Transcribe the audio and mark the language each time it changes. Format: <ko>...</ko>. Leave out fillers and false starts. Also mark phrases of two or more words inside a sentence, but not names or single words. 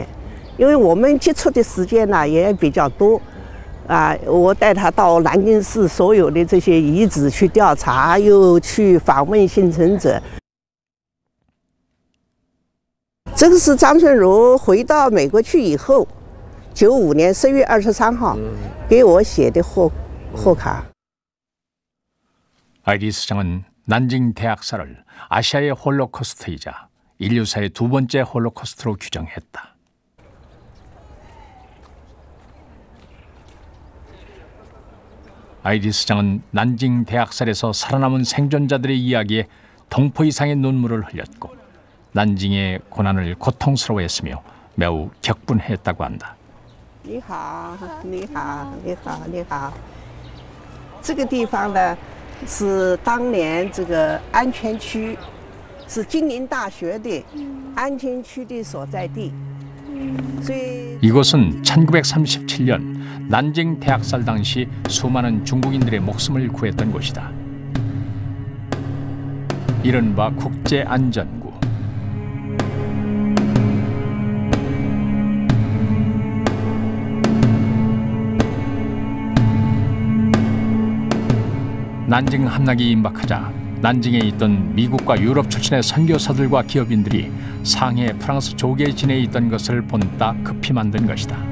<zh>因为我们接触的时间呢也比较多我带他到南京市所有的这些遗址去调查，又去访问幸存者。这个是张春如回到美国去以后，95年10月23号给我写的贺卡.</zh> <ko>아이리스 장은 난징 대학살을 아시아의 홀로코스트이자 인류사의 두 번째 홀로코스트로 규정했다. 아이리스 장은 난징 대학살에서 살아남은 생존자들의 이야기에 동포 이상의 눈물을 흘렸고 난징의 고난을 고통스러워했으며 매우 격분했다고 한다.</ko> <zh>你好，你好，你好，你好。这个地方呢，是当年这个安全区，是金陵大学的安全区的所在地。所以</zh> <ko>이곳은 1937년 난징 대학살 당시 수많은 중국인들의 목숨을 구했던 곳이다. 이른바 국제안전구. 난징 함락이 임박하자 난징에 있던 미국과 유럽 출신의 선교사들과 기업인들이 상해 프랑스 조계에 지내 있던 것을 본따 급히 만든 것이다.</ko>